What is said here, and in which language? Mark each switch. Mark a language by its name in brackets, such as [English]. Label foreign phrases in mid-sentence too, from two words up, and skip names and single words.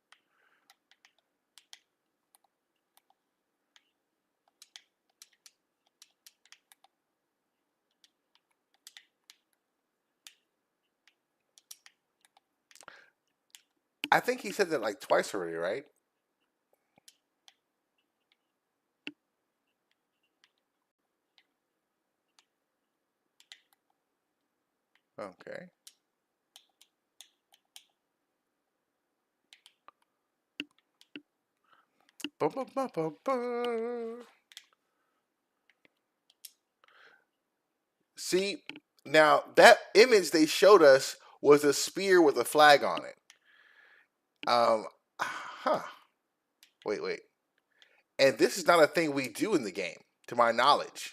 [English] I think he said that like twice already, right? Okay. Ba, ba, ba, ba, ba. See, now that image they showed us was a spear with a flag on it. Huh. Wait, wait. And this is not a thing we do in the game, to my knowledge.